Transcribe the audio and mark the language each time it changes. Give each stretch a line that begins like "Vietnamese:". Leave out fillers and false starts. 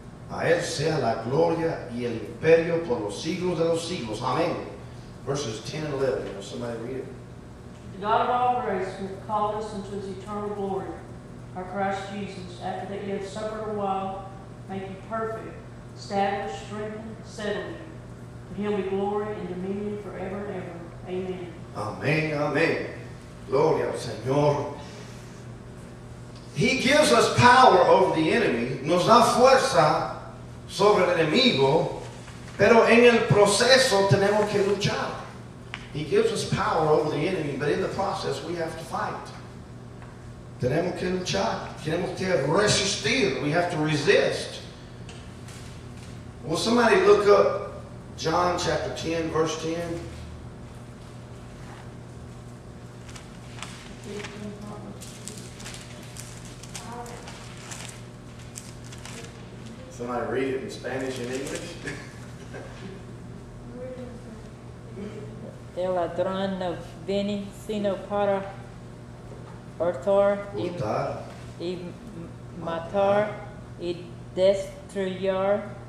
Spanish: A Él sea la gloria y el imperio por los siglos de los siglos. Amén.
English: Verses 10 and 11. You know, somebody read it. The God of all grace, who hath called us into his eternal glory, our Christ Jesus, after that ye have suffered a while, make you perfect, establish, strengthen, settle you. To him be glory and dominion forever and ever. Amen.
Spanish: Amén, amén. Gloria al Señor.
English: He gives us power over the enemy.
Spanish: Nos da fuerza sobre el enemigo, pero en el proceso tenemos que luchar.
English: He gives us power over the enemy, but in the process we have to fight.
Spanish: Tenemos que luchar. Tenemos que resistir.
English: We have to resist. Will somebody look up John chapter 10, verse 10? Somebody read it in Spanish and English?
Spanish: El ladrón no viene sino para hurtar y matar y destruir.